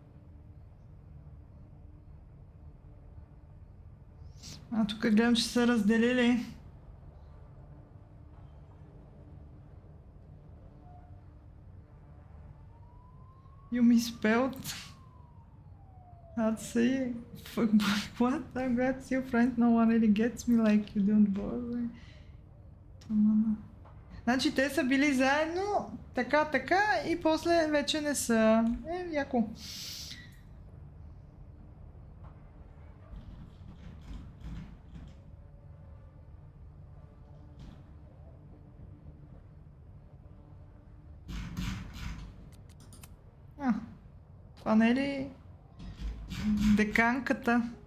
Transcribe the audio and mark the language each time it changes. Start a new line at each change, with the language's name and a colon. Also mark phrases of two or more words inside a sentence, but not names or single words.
Bulgarian: Тук гледам, че са разделили.
English: You misspelled. I'd say, what? I'm glad to see your friend. No one really gets me like you don't bother.
Bulgarian: Значи те са били заедно, така и после вече не са. Яко. Това не е ли деканката?